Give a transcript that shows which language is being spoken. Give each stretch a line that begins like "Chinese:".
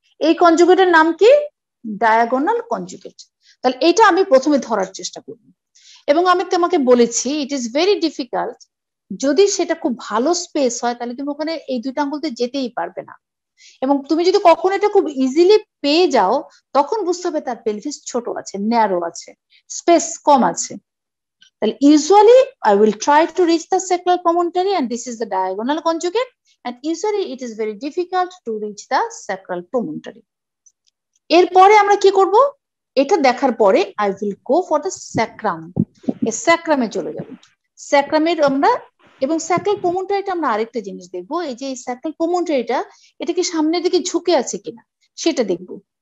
Bangla: এই কনজুগেটের নাম কি, ডায়াগোনাল কনজুগেট। তাহলে এটা আমি প্রথমে ধরার চেষ্টা করব, এবং আমি তোমাকে বলেছি
English: It is very difficult.
Bangla: যদি সেটা খুব ভালো স্পেস হয় তাহলে তুমি ওখানে এই 2টা আঙ্গুলতে যেতেই পারবে না, এবং তুমি যদি কখনো এটা খুব ইজিলি পেয়ে যাও তখন বুঝতে হবে তার পেলভিস ছোট আছে, ন্যারো আছে, স্পেস কম আছে।
English: তাহলে usually I will try to reach the sacral promontory and this is the diagonal conjugate, and usually it is very difficult to reach the sacral promontory.
Bangla: এরপরে আমরা কি করব, এটা দেখার পরে
English: I will go for the sacrum।
Bangla: এই স্যাক্রামে চলে যাব। স্যাক্রামের আমরা এবং স্যাক্রাল প্রমোন্টারিটা আমরা আরেকটা জিনিস দেখবো, এই যে স্যাক্রাল প্রমোন্টারিটা এটা কি সামনের দিকে ঝুঁকে আছে কিনা সেটা দেখবো।